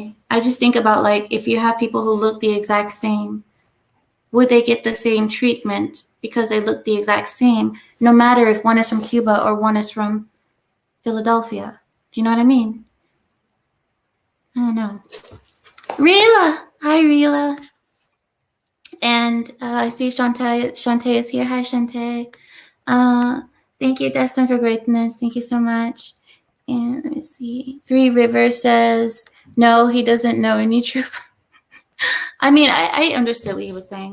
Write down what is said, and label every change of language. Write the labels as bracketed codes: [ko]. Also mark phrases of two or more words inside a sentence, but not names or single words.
[en] I just think about like if you have people who look the exact same, would they get the same treatment because they look the exact same, no matter if one is from Cuba or one is from Philadelphia? Do you know what I mean? I don't know. Rila! Hi, Rila. And I see Shantae is here. Hi, Shantae. Thank you, Destined for Greatness. Thank you so much. And let me see. Three Rivers says, no, he doesn't know any troop. I mean, I understood what he was saying.